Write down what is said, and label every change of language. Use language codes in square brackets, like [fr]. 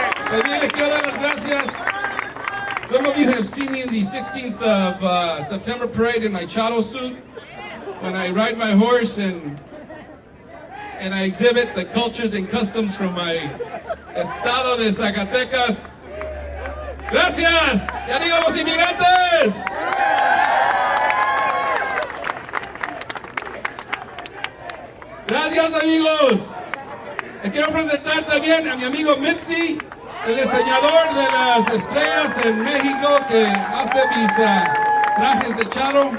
[es] También les quiero dar las gracias. [en] Some of you have seen me in the 16th of September parade in my charo suit when I ride my horse and I exhibit the cultures and customs from my [es] estado de Zacatecas. Gracias. Ya digo los inmigrantes. Gracias, amigos. Les quiero presentar también a mi amigo Mitzi, el diseñador de las estrellas en México que hace mis trajes de charo.